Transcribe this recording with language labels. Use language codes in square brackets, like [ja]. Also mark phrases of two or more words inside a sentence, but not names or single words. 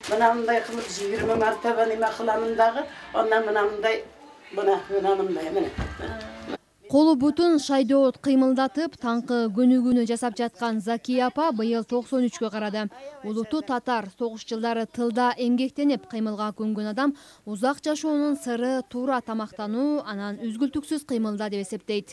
[tt] Mınamday kılıp 20 martaba nime kılamındağı, ondan mınamday, mınamday, [ky] Колу бутун шайдоот кыймылдатып, таңкы көнүгүүнү жасап жаткан Закия апа быйыл 93-кө карады. Улуту татар, согуш жылдары тылда эмгектенип кыймылга көнгөн адам узак жашоонун сыры туура тамактануу, анан үзгүлтүксүз кыймылда деп эсептейт.